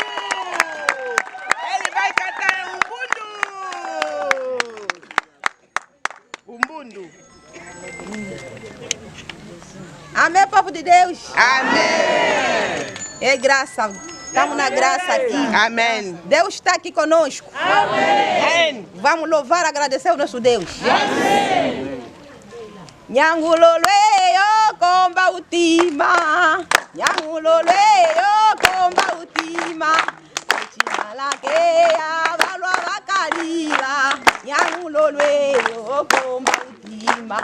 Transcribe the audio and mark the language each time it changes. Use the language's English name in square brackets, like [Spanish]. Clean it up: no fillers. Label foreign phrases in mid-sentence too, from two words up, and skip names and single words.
[Portuguese] Ele vai cantar um bundo. Amém, povo de Deus. Amém. É graça. Estamos na graça aqui. Amém. Deus está aqui conosco. Amém. Vamos louvar e agradecer ao nosso Deus. Amém. [Umbundu] Nyangulolweyo komba utima. Nyangulolweyo komba utima. Echimalakeya balwa bakalila. Nyangulolweyo komba utima.